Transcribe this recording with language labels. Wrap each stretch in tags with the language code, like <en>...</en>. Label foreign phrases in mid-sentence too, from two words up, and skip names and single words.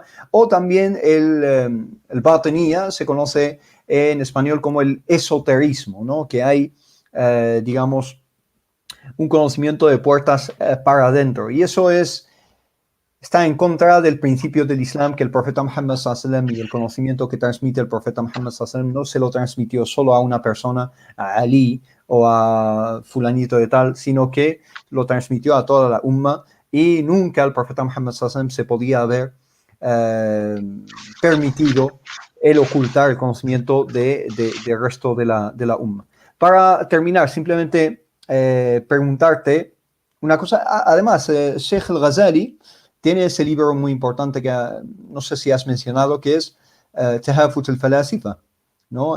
<es>O también el batinía se conoce en español como el esoterismo, ¿no? Que hay, digamos, un conocimiento de puertas para adentro. Y eso está en contra del principio del Islam, que el profeta Muhammad</es> <ar>صلى الله عليه وسلم</ar> <es>y el conocimiento que transmite el profeta Muhammad</es> <ar>صلى الله عليه وسلم</ar> <es>no se lo transmitió solo a una persona, a Ali o a fulanito de tal, sino que lo transmitió a toda la umma, y nunca el profeta Muhammad</es> <ar>صلى الله عليه وسلم</ar> <es>se podía haber permitido el ocultar el conocimiento del resto de la umma. Para terminar, simplemente preguntarte una cosa. Además, Sheikh al-Ghazali tiene ese libro muy importante que no sé si has mencionado, que es Tahafut al-Falasifa, ¿no?</es>